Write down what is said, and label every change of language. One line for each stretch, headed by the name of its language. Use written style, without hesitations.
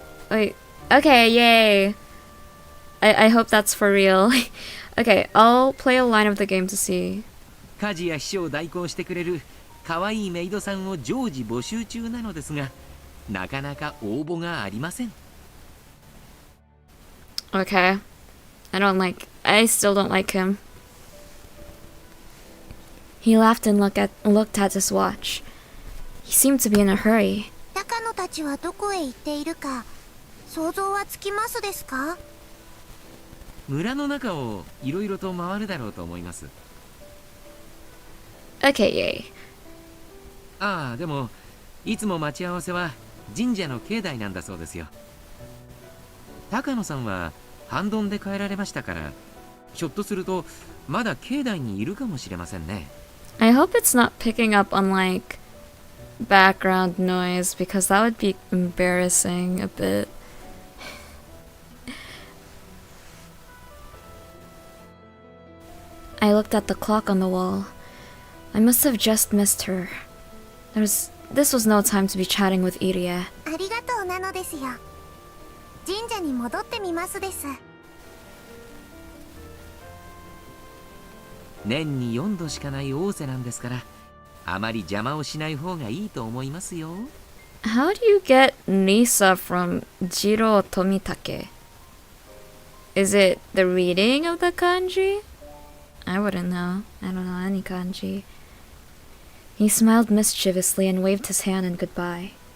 English: Wait, okay, yay. I hope that's for real. Okay, I'll play a line of the game to see.
Japanese: 家事や秘書を代行してくれる可愛いメイドさんを常時募集中なのですが、なかなか応募がありません。
English: Okay. I still don't like him. He laughed and looked at his watch. He seemed to be in a hurry.
Japanese: 高野たちはどこへ行っているか想像はつきますですか？村の中をいろいろと回るだろうと思います。
English: Okay, yay.
Japanese: ああ、でもいつも待ち合わせは神社の境内なんだそうですよ。高野さんは半ドンで帰られましたから、ひょっとするとまだ境内にいるかもしれませんね。
English: I hope it's not picking up on like background noise because that would be embarrassing a bit. I looked at the clock on the wall. I must have just missed her. This was no time to be chatting with Irie.
Japanese: ありがとうなのですよ。神社に戻ってみますです。年に4度しかない仰せなんですから、あまり邪魔をしない方がいいと思いますよ。
English: How do you get Nisa from Jiro Tomitake? Is it the reading of the kanji? I wouldn't know. I don't know any kanji. He smiled mischievously and waved his hand in goodbye.